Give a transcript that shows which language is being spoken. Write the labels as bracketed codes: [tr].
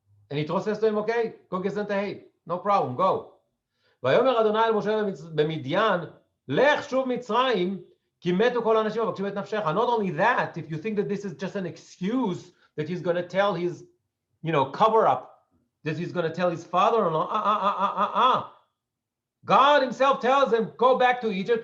[en] And Yitro says to him, okay, go get sent ahead. No problem, go. [he] ויאמר אדוני אל משה במדיין, לך שוב מצרים, כי מתו כל האנשים המבקשים את נפשך. [en] Not only that, if you think that this is just an excuse that he's going to tell his, cover up, that he's going to tell his father-in-law, God himself tells him, go back to Egypt.